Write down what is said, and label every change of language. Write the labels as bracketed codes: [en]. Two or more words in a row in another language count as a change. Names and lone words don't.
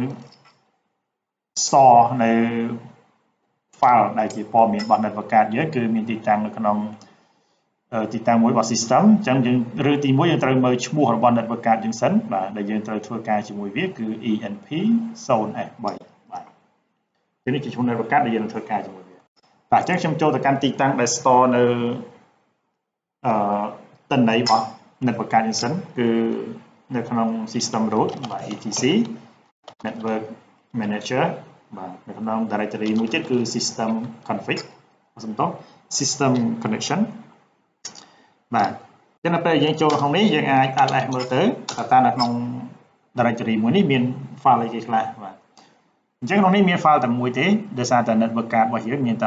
[km] store នៅ file ដែលជាព័ត៌មានរបស់ [en] network card [km] យើងគឺមានទីតាំងនៅក្នុងទីតាំងមួយរបស់ system អញ្ចឹងយើងឬទី1យើងត្រូវមើលឈ្មោះរបស់ [en] network card [km] យើងសិនបាទដែលយើងត្រូវធ្វើការជាមួយវាគឺ ENP0S3 បាទនេះជាឈ្មោះ [en] network card [km] ដែលយើងនឹងធ្វើការជាមួយវាបាទអញ្ចឹងខ្ញុំចូលទៅកាន់ទីតាំងដែល store នៅ ទិន្នន័យរបស់ [en] network card [km] យើងសិនគឺនៅក្នុង [en] system root [km] បាទ [en] etc network manager [km] បាទនៅក្នុង directory មួយទៀតគឺ [en] system config [km] សំដៅ [en] system connection [km] បាទចឹងដល់ពេលយើងចូលក្នុងនេះយើង អាច ls មើលទៅតើនៅក្នុង directory មួយនេះមាន file អីគេខ្លះបាទអញ្ចឹងក្នុងនេះមាន file តែមួយទេដោយសារតែ [en] network card [km] របស់យើងមានតែ